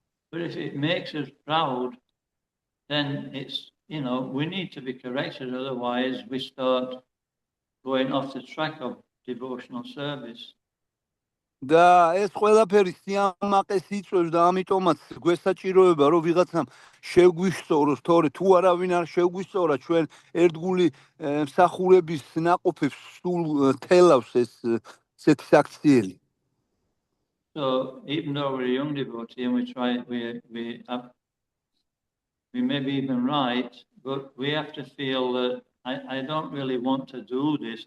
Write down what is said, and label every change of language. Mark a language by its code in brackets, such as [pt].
[en] But if it makes us proud, then it's, we need to be corrected, otherwise we start going off the track of devotional service. [ka] და ეს ყველაფერი სიამაყეს იწვევს და ამიტომაც გვესაჭიროება, რომ ვიღაცამ შეგვისწოროს, თორე თუ არავინ არ შეგვისწორა, ჩვენ ერთგული მსახურების ნაყოფებს სულ თელავს ესეთი საქციელი. [en] So even though we're a young devotee and we may be even right, but we have to feel that I don't really want to do this.